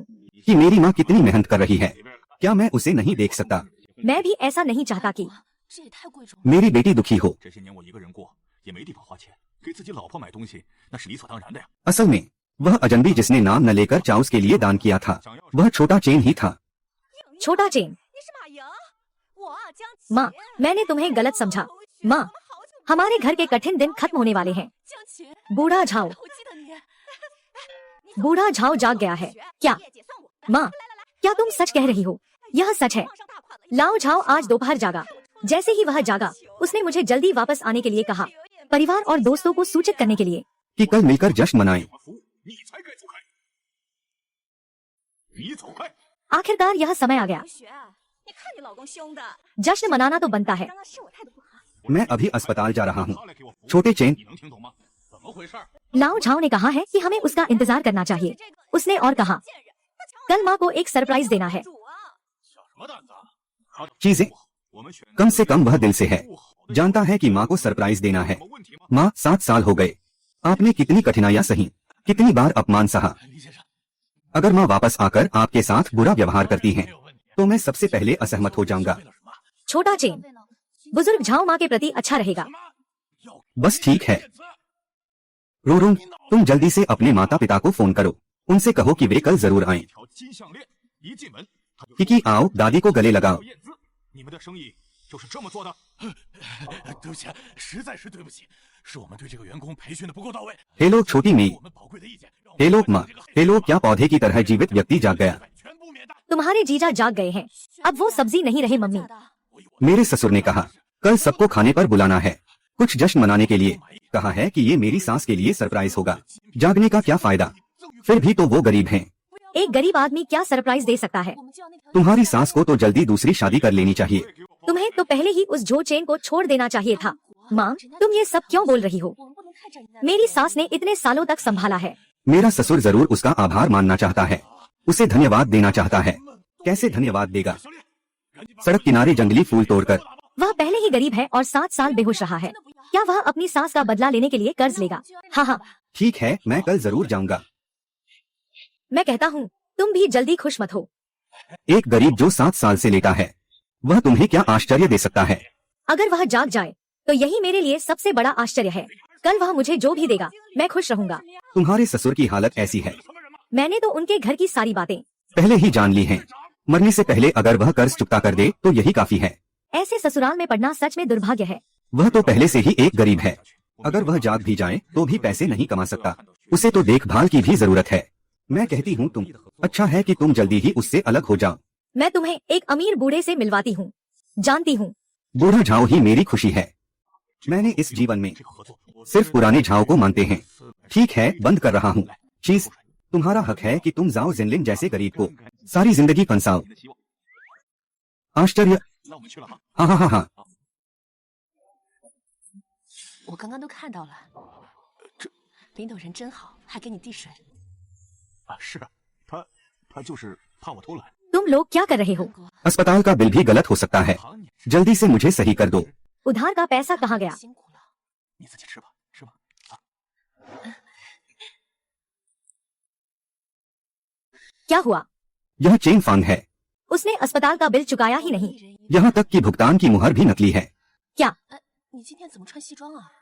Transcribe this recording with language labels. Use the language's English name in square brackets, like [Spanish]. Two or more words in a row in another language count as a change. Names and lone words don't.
[Hindi] कि मेरी माँ कितनी मेहनत कर रही है। क्या मैं उसे नहीं देख सकता? मैं भी ऐसा नहीं चाहता कि [Chinese] 这也太贵重了。 [Hindi] मेरी बेटी दुखी हो। [Chinese] 这些年我一个人过，也没地方花钱，给自己老婆买东西，那是理所当然的呀。 [Hindi] असल में वह अजनबी जिसने नाम न लेकर चाउस के लिए दान किया था, वह छोटा चेन ही था। छोटा चेन। [Chinese] 你是马莹，我江琪。 [Hindi] माँ, मैंने तुम्हें गलत समझा। माँ, हमारे घर के कठिन दिन खत्म होने वाले हैं। [Chinese] 江琪， [Hindi] बूढ़ा झाओ [Chinese] 我记得你。 [Hindi] बूढ़ा झाओ जाग गया है क्या? [Chinese] 业绩算我的 [Hindi] माँ, क्या तुम सच कह रही हो? यह सच है। [Chinese] 碰上大款了。 [Hindi] लाओ झाओ आज दोपहर जागा। जैसे ही वह जागा, उसने मुझे जल्दी वापस आने के लिए कहा, परिवार और दोस्तों को सूचित करने के लिए। कि कल मिलकर जश्न मनाएं। [Chinese] 服务，你才该走开。你走开！ [Hindi] आखिरकार यह समय आ गया। [Chinese] 同学，你看你老公凶的， [Hindi] जश्न मनाना तो बनता है। [Chinese] 刚刚是我态度不好。 [Hindi] मैं अभी अस्पताल जा रहा हूँ। [Chinese] 他来给我服务， [Hindi] छोटे चेन [Chinese] 你能听懂吗？怎么回事？ [Hindi] लाओ झाओ ने कहा है कि हमें उसका इंतजार करना चाहिए। उसने और कहा, [Chinese] 贱人，他抢我 [Hindi] कल माँ को एक सरप्राइज देना है। [Chinese] 主啊！小什么胆子啊？他的 [Hindi] चीजें [Chinese] 我们选 [Hindi] कम से कम वह दिल से है, जानता है कि माँ को सरप्राइज देना है। [Chinese] 什么问题吗？ [Hindi] माँ 7 साल हो गए, आपने कितनी कठिनाइयां सही, कितनी बार अपमान सहा। [Chinese] 李先生， [Hindi] अगर माँ वापस आकर आपके साथ बुरा व्यवहार करती हैं, [Chinese] 没有问题。 [Hindi] तो मैं सबसे पहले असहमत हो जाऊंगा। [Chinese] 为了什么？ [Hindi] छोटा चेन, बुजुर्ग झाओ माँ के प्रति अच्छा रहेगा। [Chinese] 什么？要 [Hindi] बस ठीक है। [Chinese] 燕子 [Hindi] रोरोंग, तुम जल्दी से अपने माता पिता को फोन करो, उनसे कहो कि वे कल जरूर आएं। [Chinese] 一条金项链，一进门他就 [Hindi] किकी आओ दादी को गले लगाओ। [Chinese] 燕姿，你们的生意就是这么做的？对不起，实在是对不起，是我们对这个员工培训的不够到位。 [Hindi] हेलो छोटी मी, [Chinese] 我们宝贵的意见。让我们 [Hindi] हेलो [Chinese] 完成 [Hindi] माँ, [Chinese] 这个 [Hindi] हेलो क्या पौधे की तरह जीवित व्यक्ति जाग गया। [Chinese] 全部免单。 [Hindi] तुम्हारे जीजा जाग गए हैं। अब वो सब्जी नहीं रहे मम्मी। [Chinese] 假的， [Hindi] मेरे ससुर ने कहा, कल सबको खाने पर बुलाना है, कुछ जश्न मनाने के लिए। कहा है कि ये मेरी सास के लिए सरप्राइज होगा। जागने का क्या फायदा, फिर भी तो वो गरीब हैं। एक गरीब आदमी क्या सरप्राइज दे सकता है? [Chinese] 我们就要那条。 [Hindi] तुम्हारी सास को तो जल्दी दूसरी शादी कर लेनी चाहिए। तुम्हें तो पहले ही उस झो चेन को छोड़ देना चाहिए था। माँ, तुम ये सब क्यों बोल रही हो? [Chinese] 我们不能太整人。 [Hindi] मेरी सास ने इतने सालों तक संभाला है। मेरा ससुर जरूर उसका आभार मानना चाहता है, उसे धन्यवाद देना चाहता है। कैसे धन्यवाद देगा? [Chinese] 小烈，赶紧把 [Hindi] सड़क किनारे जंगली फूल तोड़कर। वह पहले ही गरीब है और 7 साल बेहोश रहा है। क्या वह अपनी सास का बदला लेने के लिए कर्ज लेगा? हाँ हाँ, ठीक है, मैं कल जरूर जाऊंगा। मैं कहता हूँ तुम भी जल्दी खुश मत हो। एक गरीब जो 7 साल से लेटा है, वह तुम्हें क्या आश्चर्य दे सकता है? अगर वह जाग जाए तो यही मेरे लिए सबसे बड़ा आश्चर्य है। कल वह मुझे जो भी देगा मैं खुश रहूंगा। तुम्हारे ससुर की हालत ऐसी है, [Chinese] 什么人吗？ [Hindi] मैंने तो उनके घर की सारी बातें पहले ही जान ली हैं। मरने से पहले अगर वह कर्ज चुकता कर दे तो यही काफी है। ऐसे ससुराल में पड़ना सच में दुर्भाग्य है। वह तो पहले से ही एक गरीब है। अगर वह जाग भी जाए तो भी पैसे नहीं कमा सकता, उसे तो देखभाल की भी जरूरत है। मैं कहती हूँ तुम, अच्छा है कि तुम जल्दी ही उससे अलग हो जाओ। मैं तुम्हें एक अमीर बूढ़े से मिलवाती हूँ। जानती हूँ बूढ़ा झाओ ही मेरी खुशी है। मैंने इस जीवन में [Chinese] 这个合作，我 [Hindi] सिर्फ पुराने झाओ को मानते हैं। ठीक है, बंद कर रहा हूँ। चीज, तुम्हारा हक है कि तुम जाओ जिनलिन जैसे गरीब को सारी जिंदगी फंसाओ। [Chinese] 你的希望。 [Hindi] आश्चर्य, [Chinese] 那我们去了哈。 [Hindi] हाँ हाँ हाँ हाँ। [Chinese] 我刚刚都看到了，领导人真好。还给你递水。啊，是啊，他就是怕我偷懒。 [Hindi] तुम लोग क्या कर रहे हो? अस्पताल का बिल भी गलत हो सकता है, जल्दी से मुझे सही कर दो। उधार का पैसा कहाँ गया? [Chinese] 辛苦了。你自己吃吧，吃吧。 [Hindi] क्या हुआ? यह चेन फांग है, उसने अस्पताल का बिल चुकाया ही नहीं। यहाँ तक कि भुगतान की मुहर भी नकली है। क्या? [Chinese] 你今天怎么穿西装啊？